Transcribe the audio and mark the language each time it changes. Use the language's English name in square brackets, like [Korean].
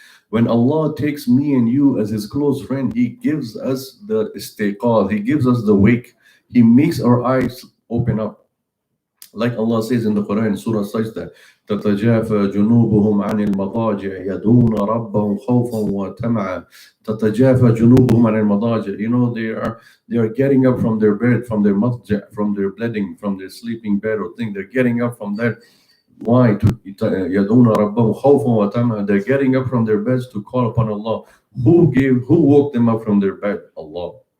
[English] When Allah takes me and you as His close friend, He gives us the istiqaz, He gives us the wake. He makes our eyes open up. Like Allah says in the Quran, Surah Sajda, [Arabic] تَتَجَافَى جُنُوبُهُمْ عَنِ الْمَضَاجِعِ يَدْعُونَ رَبَّهُمْ خَوْفًا وَطَمَعًا. تَتَجَافَى جُنُوبُهُمْ عَنِ الْمَضَاجِعِ. [English] They are getting up from their bed, from their madja, from their bedding, from their sleeping bed or thing. They're getting up from that. Why? [Arabic] يَدْعُونَ رَبَّهُمْ خَوْفًا وَطَمَعًا. [English] They're getting up from their beds to call upon Allah. Who woke them up from their bed? Allah.